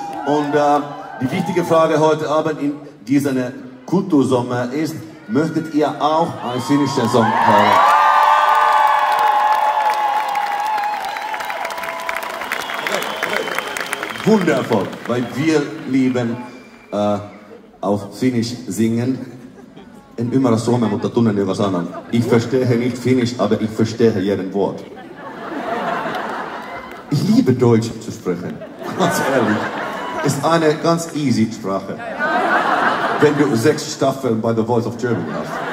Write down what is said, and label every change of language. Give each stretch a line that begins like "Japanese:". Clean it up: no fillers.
German: Und die wichtige Frage heute Abend in diesem Kultursommer ist, möchtet ihr auch einen finnischen Song hören? Wundervoll, weil wir lieben auf Finnisch singen.
Finnish: En ymmärrä suomea, mutta tunnen joka sanan.
German: Ich verstehe nicht Finnisch, aber ich verstehe jeden Wort. Ich liebe Deutsch zu sprechen. Ganz ehrlich. Ist eine ganz easy Sprache. Wenn du 6 Staffeln bei The Voice of Germany hast.